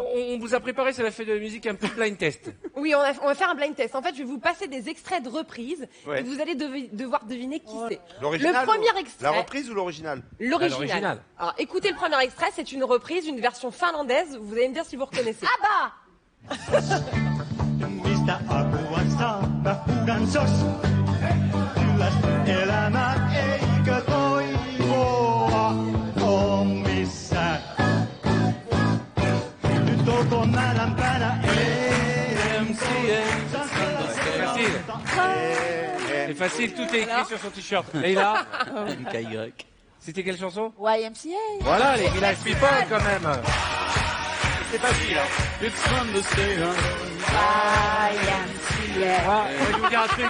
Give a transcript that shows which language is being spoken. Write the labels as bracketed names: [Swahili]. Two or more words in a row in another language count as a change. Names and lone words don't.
[French] On vous a préparé, ça la fait de la musique un peu [English] blind test. [French] Oui, on va faire un [English] blind test. [French] En fait, je vais vous passer des extraits de reprises Ouais. et vous allez devoir deviner qui c'est. l'original. Le premier extrait. La reprise ou l'original? L'original. Alors, écoutez le premier extrait, c'est une reprise, une version finlandaise. Vous allez me dire si vous reconnaissez. Ah bah [Finnish] Mistä apua mä huudan sos? Kyllästä elämään eikö toivoa oo missään? Nyt olkoon määränpäänä [French] C'est facile, tout est écrit sur son t-shirt. Et là, c'était quelle chanson? YMCA. Voilà, les Village People quand même. C'est facile, hein. Moi, je vais vous dire un truc.